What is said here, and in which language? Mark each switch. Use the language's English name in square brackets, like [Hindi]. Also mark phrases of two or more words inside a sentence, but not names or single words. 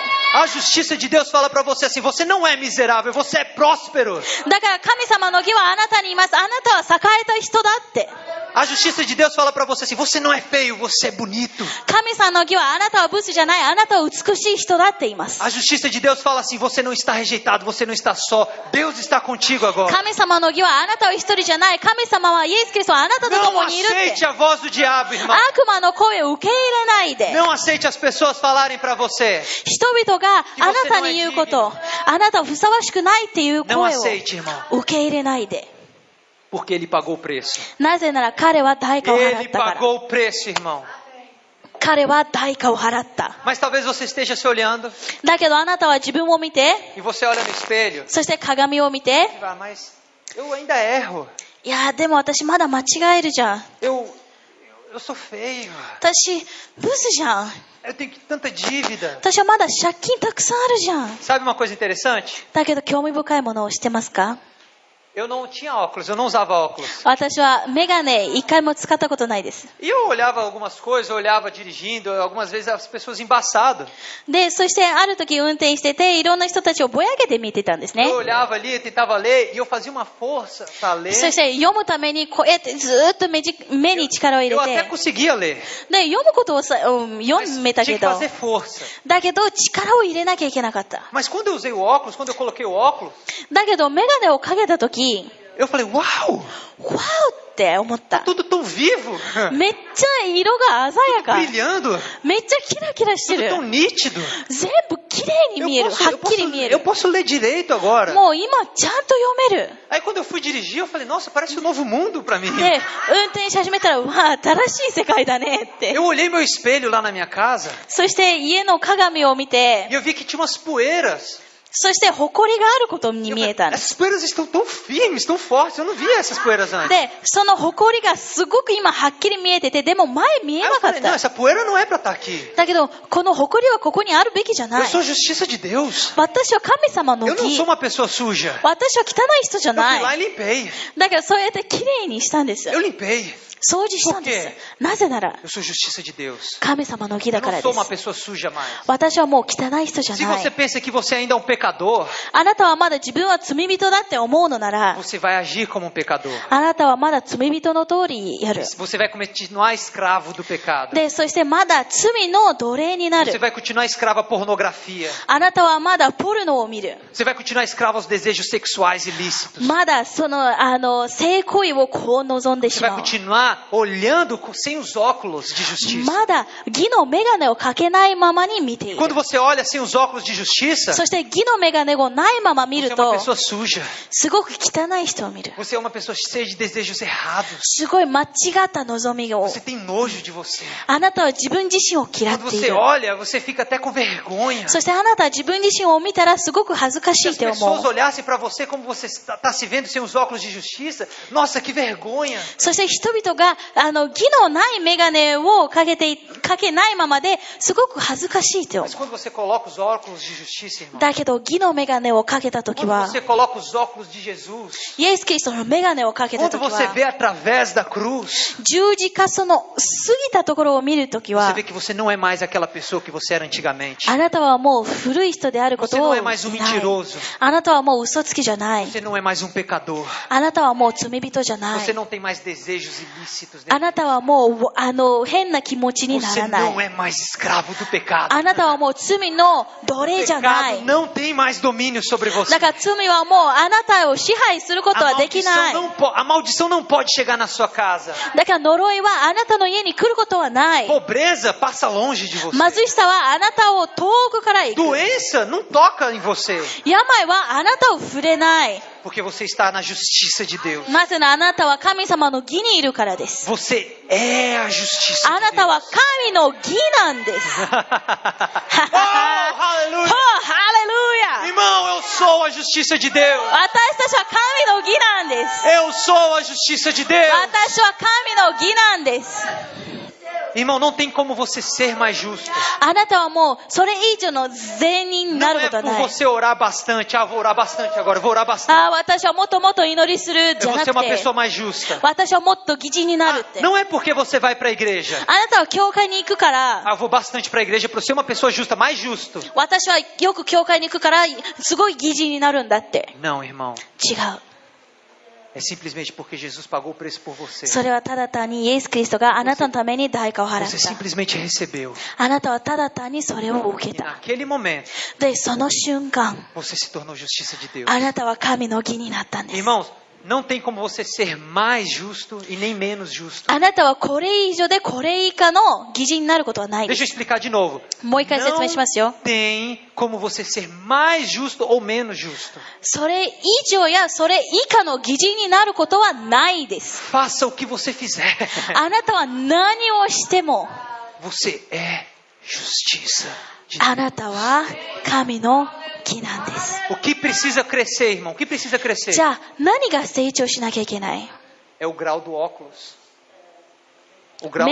[Portuguese] A justiça de Deus fala pra você assim, você não é miserável, você é próspero. [Japanese] だから神様の義はあなたにいます。あなたは栄えた人だって。 [Portuguese] A justiça de Deus fala pra você assim, você não é feio, você é bonito. [Japanese] 神様の義はあなたはブスじゃない。あなたは美しい人だって言います。 [Portuguese] A justiça de Deus fala assim, você não está rejeitado, você não está só. Deus está contigo agora. [Japanese] 神様の義はあなたは一人じゃない。神様はイエス・キリストはあなたと [Portuguese] Não [Japanese] 共にいるって。 [Portuguese] aceite a voz do diabo, irmão. [Japanese] 悪魔の声を受け入れないで。 [Portuguese] Não aceite as pessoas falarem pra você. [Japanese] 人々があなたに言うこと、あなたはふさわしくないっていう [Portuguese] Não [Japanese] 声を [Portuguese] aceite, irmão. [Japanese] 受け入れないで。 [Portuguese] Porque ele pagou o preço. [Japanese] なぜなら彼は代価を払 [Portuguese] Ele [Japanese] ったから。 [Portuguese] pagou o preço, irmão. [Japanese] 彼は代価を払った。 [Portuguese] Mas talvez você esteja se olhando [Japanese] だけどあなたは自分を見て、 [Portuguese] e você olha no espelho [Japanese] そして鏡を見て、 [Portuguese] e fala, mas eu ainda erro. [Japanese] いやでも私まだ間違えるじゃん。 [Portuguese] Eu sou feio. [Japanese] 私ブスじゃん。 [Portuguese] Eu tenho tanta dívida. [Japanese] 私はまだ借金たくさんあるじゃん。 [Portuguese] Sabe uma coisa interessante? [Japanese] だけど興味深いものを知ってますか？ [Portuguese] Eu não tinha óculos, eu não usava óculos. [Japanese] 私はメガネ一回も使ったことないです。 [Portuguese] E eu olhava algumas coisas, eu olhava dirigindo, algumas vezes as pessoas embaçado. [Japanese] で、そしてある時運転してて、いろんな人たちをぼやけて見てたんですね。 [Portuguese] Eu olhava ali, eu tentava ler e eu fazia uma força para ler. [Japanese] そして読むためにこうやってずーっと目に力を入 [Portuguese] Eu [Japanese] れ [Portuguese] até [Japanese] て、 [Portuguese] conseguia ler, [Japanese] で、読むことを読 [Portuguese] mas [Japanese] めた [Portuguese] tinha [Japanese] け [Portuguese] que [Japanese] ど、 [Portuguese] fazer força. [Japanese] だけど力を入れなきゃいけなかった。 [Portuguese] Mas quando eu usei o óculos, quando eu coloquei o óculos, [Japanese] だけどメガネをかけた時、 [Portuguese] eu falei, uau, [Japanese] ワーって思った。 [Portuguese] tudo tão vivo, [Japanese] めっちゃ色が鮮やか。 [Portuguese] brilhando, [Japanese] めっちゃキラキラして [Portuguese] tudo [Japanese] る。 [Portuguese] tão nítido. [Japanese] 全部綺麗に見える。はっきり見え [Portuguese] eu [Japanese] る。 [Portuguese] posso ler direito agora. [Japanese] もう今ちゃんと読める。 [Portuguese] Aí quando eu fui dirigir, eu falei, nossa, parece um novo mundo pra mim. [Japanese] で、運転し始めたら、わあ、新しい世界だねって。 [Portuguese] Eu olhei meu espelho lá na minha casa [Japanese] そして家の鏡を見て [Portuguese] e、eu vi que tinha umas poeiras. [Japanese] そして誇りがあることに見えたんです。 [Portuguese] Essas poeiras estão tão firmes, tão fortes. Eu não via essas poeiras antes. [Japanese] で、その誇りがすごく今はっきり見えてて、でも前見え [Portuguese] Aí [Japanese] な [Portuguese] eu [Japanese] かっ [Portuguese] falei, não, [Japanese] た。 [Portuguese] essa poeira não é para estar aqui. [Japanese] だけど、この誇りはここにあるべきじゃな [Portuguese] Eu [Japanese] い。 [Portuguese] sou justiça de Deus. [Japanese] 私は神様の [Portuguese] Eu não [Japanese] 義 [Portuguese] sou。uma pessoa suja. [Japanese] 私は汚い人じゃ [Portuguese] Eu fui [Japanese] な [Portuguese] lá [Japanese] い。 [Portuguese] e limpei. [Japanese] だけどそうやってきれいにしたんです。 [Portuguese] Eu limpei. [Japanese] 掃除したんです。なぜなら、 [Portuguese] Eu sou justiça de Deus. [Japanese] 神様の義 [Portuguese] Eu [Japanese] だか [Portuguese] não [Japanese] ら [Portuguese] sou [Japanese] で [Portuguese] uma [Japanese] す。 [Portuguese] pessoa suja mais. [Japanese] 私はもう汚い人じゃ [Portuguese] Se [Japanese] な [Portuguese] você [Japanese] い。 [Portuguese] pensa que você ainda é um pecador, [Japanese] あなたはまだ自分は罪人だって思うのなら、 [Portuguese] você vai agir como um pecador. [Japanese] あなたはまだ罪人の通りやる。 [Portuguese] Você vai continuar escravo do pecado. [Japanese] で、そしてまだ罪の奴隷にな [Portuguese] Você [Japanese] る。 [Portuguese] vai continuar escravo à pornografia. [Japanese] あなたはまだポルノを見る。 [Portuguese] Você vai continuar escravo aos desejos sexuais ilícitos. [Japanese] まだその、性行為をこう望んで [Portuguese] Você [Japanese] し [Portuguese] vai [Japanese] まう。 [Portuguese] continuar olhando sem os óculos de justiça. [Japanese] まだ義の眼鏡をかけないままに見ている。 [Portuguese] Quando você olha sem os óculos de justiça, [Japanese] そして義の眼鏡をないまま見 [Portuguese] você [Japanese] る [Portuguese] é uma [Japanese] と、 [Portuguese] pessoa suja. [Japanese] すごく汚い人を見る。 [Portuguese] Você é uma pessoa cheia de desejos errados. [Japanese] すごい間違った望みを。 [Portuguese] Você tem nojo de você. [Japanese] あなたは自分自身を嫌っ [Portuguese] Quando [Japanese] てい [Portuguese] você [Japanese] る。 [Portuguese] olha, você fica até com vergonha. [Japanese] そしてあなたは自分自身を見たらすごく恥ずかし [Portuguese] Se [Japanese] い [Portuguese] as [Japanese] って思 [Portuguese] pessoas [Japanese] う。 [Portuguese] olhassem para você como você está se vendo sem os óculos de justiça, nossa, que vergonha. [Japanese] そして人々が義のない眼鏡をかけないままですごく恥ずかしいって思 [Portuguese] Mas quando você coloca os óculos de justiça, [Japanese] う。 [Portuguese] irmão, [Japanese] だけど義の眼鏡をかけたとき [Portuguese] quando [Japanese] は、 [Portuguese] você coloca os óculos de Jesus, [Japanese] イエス・キリストの眼鏡をかけた [Portuguese] quando [Japanese] とき [Portuguese] você [Japanese] は、 [Portuguese] vê através da cruz, [Japanese] 十字架その過ぎたところを見るとき [Portuguese] você [Japanese] は、 [Portuguese] vê que você não é mais aquela pessoa que você era antigamente. [Japanese] あなたはもう古い人であるこ [Portuguese] Você [Japanese] と [Portuguese] não [Japanese] を [Portuguese] é mais um [Japanese] 知らない。 [Portuguese] mentiroso. [Japanese] あなたはもう嘘つきじゃない。 [Portuguese] Você não é mais um pecador. [Japanese] あなたはもう罪人じゃない。 [Portuguese] Você não tem mais desejos ilícitos [Japanese] あ [Portuguese] dentro. [Japanese] なたはもう変な気持ちにな [Portuguese] Você [Japanese] らな [Portuguese] não [Japanese] い。 [Portuguese] é mais escravo do pecado. [Japanese] あなたはもう罪の奴 [Portuguese] O [Japanese] 隷じゃな [Portuguese] pecado [Japanese] い。 [Portuguese] não tem mais domínio sobre você. [Japanese] だから罪はもうあなたを支配することはできない。 [Portuguese] A maldição não pode chegar na sua casa. [Japanese] だから呪いはあなたの家に来ることはない。 [Portuguese] Pobreza passa longe de você. [Japanese] 貧しさはあなたを遠くから行く。 [Portuguese] Doença não toca em você. [Japanese] 病はあなたを触れない。 [Portuguese] Porque você está na justiça de Deus. [Japanese] なぜならあなたは神様の義にいるからです。 [Portuguese] Você é a justiça [Japanese] あな [Portuguese] de [Japanese] た [Portuguese] Deus. [Japanese] は神の義なんです。 [Portuguese] Oh, [Japanese] ほう、 [Portuguese] aleluia. [Japanese] ハレルヤ。 [Portuguese] Irmão, eu sou a justiça de Deus. [Japanese] 私たちは神の義なんです。 [Portuguese] Eu sou a justiça de Deus. [Japanese] 私は神の義なんです。 [Portuguese] Irmão, não tem como você ser mais justo. [Japanese] あなたはもうそれ以上の善人にな [Portuguese] Não [Japanese] るこ [Portuguese] é [Japanese] とは [Portuguese] por [Japanese] ない。 [Portuguese] você orar bastante. Ah, vou orar bastante agora. Vou orar bastante. [Japanese] 私はもっともっと祈りするじ [Portuguese] Eu [Japanese] ゃ [Portuguese] vou [Japanese] な [Portuguese] ser [Japanese] く [Portuguese] uma [Japanese] て、 [Portuguese] pessoa mais justa. [Japanese] 私はもっと義人になるって。 [Portuguese] Não é porque você vai para a igreja. [Japanese] あなたは教会に行くから、 [Portuguese] Ah, eu vou bastante para a igreja para ser uma pessoa justa, mais justo. [Japanese] 私はよく教会に行くからすごい義人になるんだって。 [Portuguese] Não, irmão. [Japanese] 違う。 [Portuguese] É simplesmente porque Jesus pagou o preço por você. [Japanese] それはただ単にイエス・キリストがあなたのために代価を払っ [Portuguese] Você [Japanese] た。 [Portuguese] simplesmente recebeu. [Japanese] あなたはただ単にそれを受け [Portuguese] E [Japanese] た。 [Portuguese] naquele momento, [Japanese] で、その瞬間、 [Portuguese] você se tornou justiça de Deus. [Japanese] あなたは神の義になったんです。 [Portuguese] Irmãos, não tem como você ser mais justo e nem menos justo. [Japanese] あなたはこれ以上でこれ以下の義人になることはないで [Portuguese] Deixa eu [Japanese] す。 [Portuguese] explicar de novo. [Japanese] もう一回説明しますよ。 [Portuguese] Tem como você ser mais justo ou menos justo. [Japanese] それ以上やそれ以下の義人になることはないです。 [Portuguese] Faça o que você fizer. [Japanese] あなたは何をしても、 [Portuguese] Você é justiça de [Japanese] あなたは神の義なんです。 [Portuguese] O que precisa crescer, irmão? O que precisa crescer? [Japanese] じゃあ何が成長しなきゃいけない？ [Portuguese] É o grau do óculos. O grau